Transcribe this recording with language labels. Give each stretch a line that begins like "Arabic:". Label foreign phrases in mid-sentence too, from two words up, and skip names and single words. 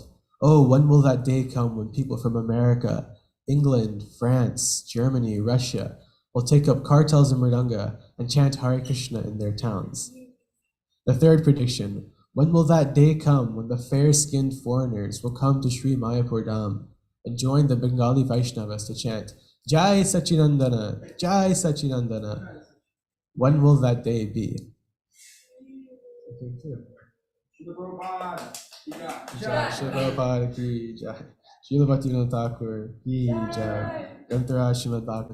English: Oh, when will that day come when people from America, England, France, Germany, Russia will take up kartals and mridanga and chant Hare Krishna in their towns? The third prediction, When will that day come when the fair-skinned foreigners will come to Sri Mayapur Dham and join the Bengali Vaishnavas to chant,
Bangla: Jai Sachinandana, Jai Sachinandana?
English: When will that day be?
Hindi: जय प्रभुपाद की जय. श्रील भक्तिविनोद ठाकुर की जय। ग्रन्थराज श्रीमद्भागवतम्.